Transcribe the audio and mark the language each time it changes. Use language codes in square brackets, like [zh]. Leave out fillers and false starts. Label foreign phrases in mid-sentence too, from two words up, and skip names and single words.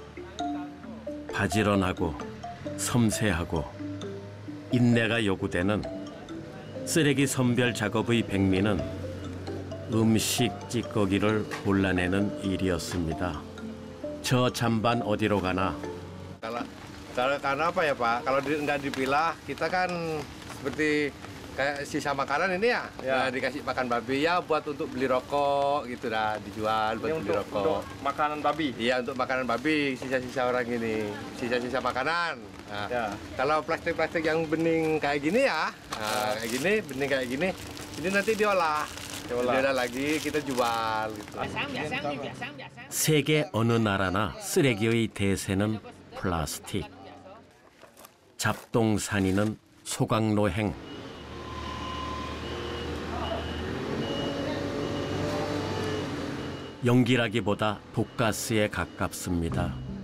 [ko] 바지런하고 섬세하고 인내가 요구되는 쓰레기 선별 작업의 백미는 음식 찌꺼기를 골라내는 일이었습니다. 저 잠반 어디로 가나? [id] Karena apa ya Pak? Kalau nggak dipilah, kita kan seperti kayak sisa makanan ini ya, dikasih makan babi ya buat untuk beli rokok gitu dah, dijual buat beli rokok. Untuk makanan babi? Iya, untuk makanan babi, sisa-sisa orang ini, sisa-sisa makanan. Nah, kalau plastik-plastik yang bening kayak gini ya, kayak gini, bening kayak gini, ini nanti diolah. diolah lagi, kita jual gitu. [ko] 세계 어느 나라나 쓰레기의 대세는 플라스틱. 잡동사니는 소각로행. 연기라기보다 독가스에 가깝습니다.